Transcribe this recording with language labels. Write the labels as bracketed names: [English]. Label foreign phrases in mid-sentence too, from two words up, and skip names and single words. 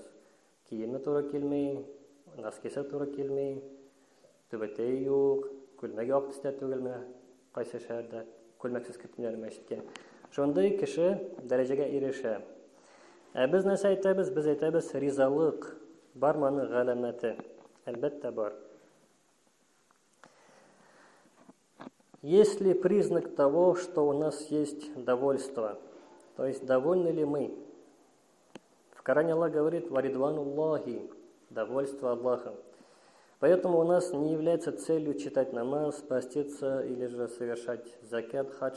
[Tatar] Киеме туры килмәй, носкисы туры килмәй, түбәтәй юк, күлмәге ак төстә түгелме, кайсы шәһәрдә күлмәксез киттеләр мәчеткә. Шундый кеше дәрәҗәгә ирешә. Без нәрсә әйтәбез? Без әйтәбез, ризалык барманы галәмәте. Әлбәттә бар. [Russian] Есть ли признак того, что у нас есть довольство? То есть, довольны ли мы? В Коране Аллах говорит «Варидвануллахи» – довольство Аллаха. Поэтому у нас не является целью читать намаз, поститься или же совершать закят, хадж.